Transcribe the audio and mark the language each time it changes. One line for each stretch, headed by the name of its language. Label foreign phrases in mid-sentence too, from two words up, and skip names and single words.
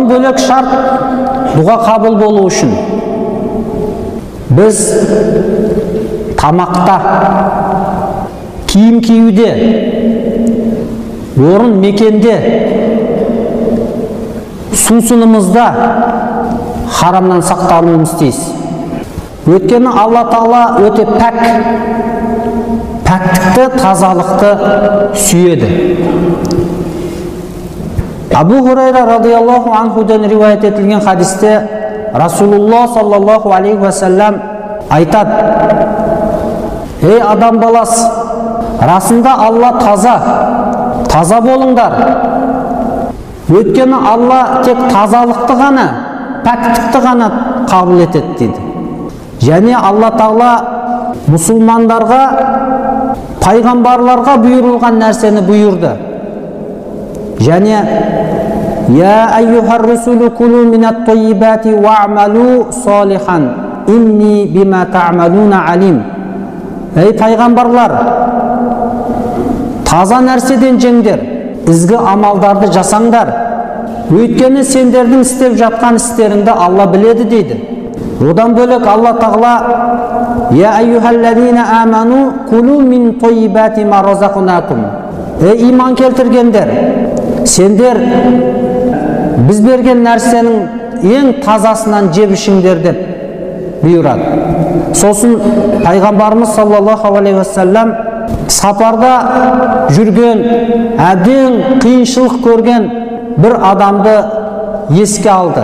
Kazakh: Бұдан бөлек шарт дуға қабыл болу үшін біз тамақта, киім киюде, орын мекенде, сусынымызда харамнан сақтануымыз тиіс. Өйткені Алла Тағала өте пәк, пәктікті, тазалықты сүйеді. Абу Хурайра
Arabic: رضي الله عنه
Kazakh: риуаят етілген хадисте Расулуллах
Arabic: صلى الله عليه وسلم
Kazakh: айтады: ей адам баласы, расында Алла таза болыңдар. Өйткені Алла тек тазалықты ғана, пәктікті ғана қабыл етеді дейді. Және Алла Тағала мұсылмандарға, пайғамбарларға бұйырылған нәрсені бұйырды.
Arabic: Және يا أيها الرسل كلوا من الطيبات واعملوا صالحا إني بما تعملون عليم.
Kazakh: Ей пайғамбарлар, таза нәрседен жеңдер, ізгі амалдарды жасаңдар. Өйткені сендердің істеп жатқан істеріңді Алла біледі дейді. Одан бөлек Алла Тағала
Arabic: يا أيها الذين آمنوا كلوا من طيبات ما رزقناكم.
Kazakh: Ей иман келтіргендер, сендер біз берген нәрсенің ең тазасынан жеп ішіңдер деп бұйырады. Сосын пайғамбарымыз
Arabic: صلى الله عليه وسلم
Kazakh: сапарда жүрген, әбден қиыншылық көрген бір адамды еске алды.